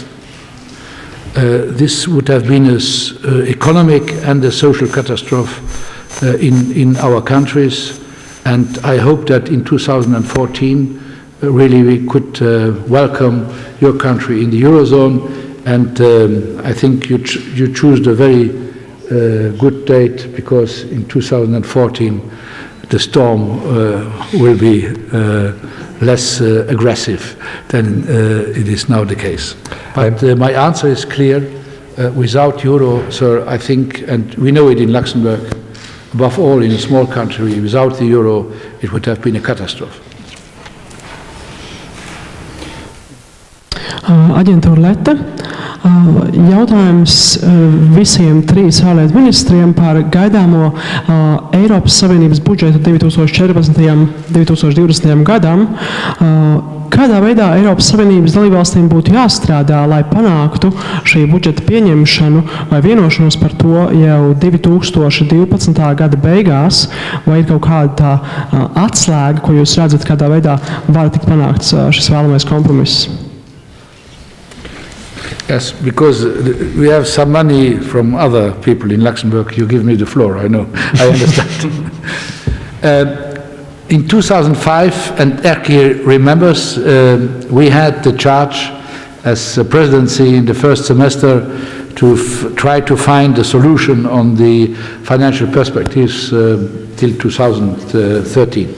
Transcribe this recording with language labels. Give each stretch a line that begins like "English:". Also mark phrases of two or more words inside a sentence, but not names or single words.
English: This would have been an economic and a social catastrophe in our countries, and I hope that in 2014 really we could welcome your country in the Eurozone, and I think you choose a very good date, because in 2014 the storm will be less aggressive than it is now the case. But my answer is clear. Without euro, sir, I think, and we know it in Luxembourg, above all in a small country, without the euro, it would have been a catastrophe.
Latvian: Aģentūra Leta. Jautājums visiem 3 ārlietu ministriem par gaidāmo Eiropas Savienības budžetu 2014.–2020. gadam. Kādā veidā Eiropas Savienības dalībvalstīm būtu jāstrādā, lai panāktu šī budžeta pieņemšanu vai vienošanos par to jau 2012. gada beigās, vai ir kaut kāda tā atslēga, ko jūs redzat, kādā veidā var tikt panākts šis vēlamais kompromiss?
English: Yes, because we have some money from other people in Luxembourg. You give me the floor, I know, I understand. In 2005, and Erkki remembers, we had the charge as a presidency in the first semester to try to find a solution on the financial perspectives till 2013.